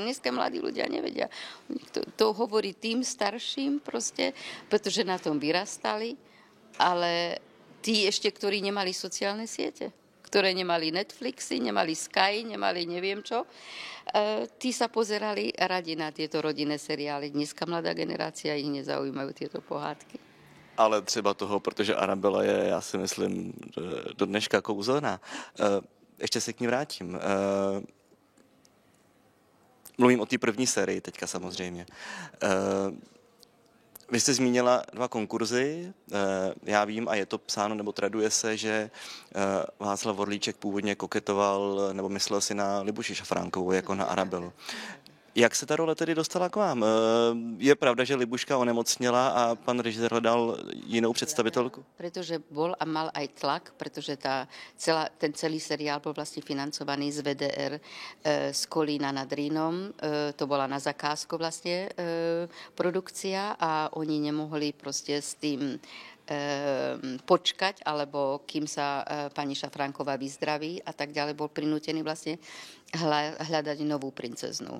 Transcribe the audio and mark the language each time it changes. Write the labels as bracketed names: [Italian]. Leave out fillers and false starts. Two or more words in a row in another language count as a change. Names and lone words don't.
[Slovak] Dneska mladí ľudia nevedia. To hovorí tým starším proste, pretože na tom vyrastali, ale tí ešte, ktorí nemali sociálne siete, ktoré nemali Netflixy, nemali Sky, nemali neviem čo, tí sa pozerali radi na tieto rodinné seriály. Dneska mladá generácia ich nezaujímajú tieto pohádky. [Czech] Ale třeba toho, protože Arabela je, já si myslím, do dneška kouzelná. Ještě se k ní vrátím. Mluvím o té první sérii teďka samozřejmě. Vy jste zmínila 2 konkurzy, já vím, a je to psáno, nebo traduje se, že Václav Orlíček původně koketoval, nebo myslel si na Libuši Šafránkovou, jako na Arabelu. Jak se ta role tedy dostala k vám? Je pravda, že Libuška onemocněla a pan režisér hledal jinou představitelku? [Slovak] Pretože bol a mal aj tlak, pretože ten celý seriál bol vlastne financovaný z VDR z Kolína nad Rýnom. To bola na zakázku vlastne produkcia a oni nemohli proste s tým počkať, alebo kým sa pani Šafránková vyzdraví a tak ďalej, bol prinútený vlastne hľadať novú princeznu.